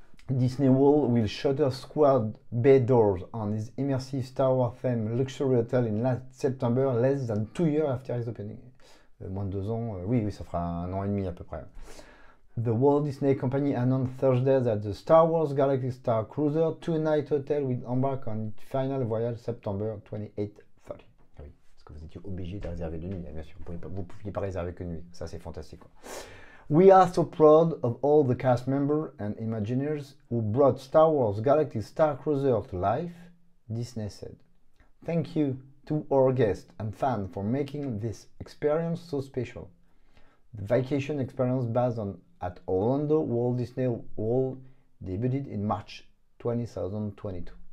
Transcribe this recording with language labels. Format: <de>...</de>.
<en>Disney World will shutter squad bay doors on its immersive Star Wars themed luxury hotel in late September, less than 2 years after its opening.</en> <fr>Moins de 2 ans, oui, ça fera 1 an et demi à peu près.</fr> <en>The Walt Disney Company announced Thursday that the Star Wars Galactic Star Cruiser 2-night hotel will embark on its final voyage September 28-30.</en> <fr>Ah oui, parce que vous étiez obligé de réserver de nuit, bien sûr. Vous ne pouviez pas réserver que de nuit. Ça, c'est fantastique, quoi.</fr> <en>We are so proud of all the cast members and Imagineers who brought Star Wars Galactic Star Cruiser to life, Disney said. Thank you to our guests and fans for making this experience so special. The vacation experience based at Orlando Walt Disney World debuted in March 2022.</en>